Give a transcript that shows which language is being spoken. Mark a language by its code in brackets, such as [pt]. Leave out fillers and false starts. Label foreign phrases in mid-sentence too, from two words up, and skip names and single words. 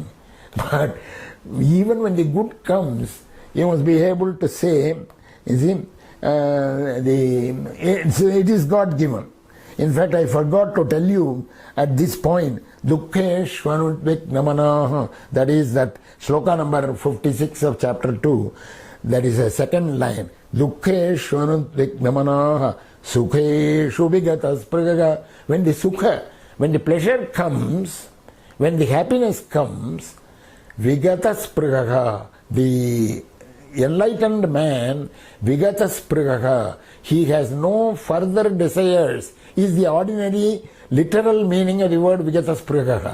[en] But even when the good comes, you must be able to say, you see, it is God given. In fact, I forgot to tell you at this point, Dukkeshvanutviknamanaha, that is that shloka number 56 of chapter 2, that is a second line. [sa] दुःखेष्वनुद्विग्नमनाः सुखेषु विगतस्पृहः. [en] When the sukha, when the pleasure comes, when the happiness comes, vigataspragaga, the enlightened man, vigataspragaga, he has no further desires, is the ordinary literal meaning of the word vigataspragaga.